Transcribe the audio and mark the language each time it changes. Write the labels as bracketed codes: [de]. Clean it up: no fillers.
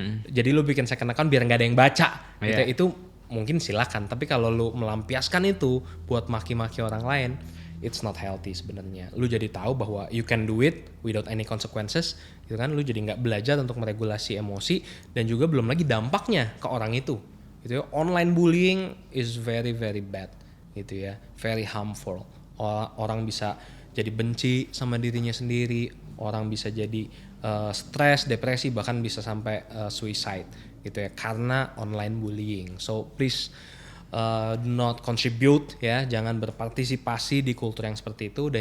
[id] Jadi lu bikin [en] second account [id] biar nggak ada yang baca. Gitu ya. Itu mungkin silahkan. Tapi kalau lu melampiaskan itu buat maki-maki orang lain, [en] it's not healthy [id] sebenarnya. Lu jadi tahu bahwa [en] you can do it without any consequences, [id] gitu kan? Lu jadi nggak belajar untuk meregulasi emosi dan juga belum lagi dampaknya ke orang itu. Gitu ya. [en] Online bullying is very very bad, [id] gitu ya, [en] very harmful. [id] Orang bisa jadi benci sama dirinya sendiri, orang bisa jadi stres, depresi, bahkan bisa sampai suicide gitu ya karena online bullying. [en] So please do not contribute [id] ya, jangan berpartisipasi di kultur yang seperti itu.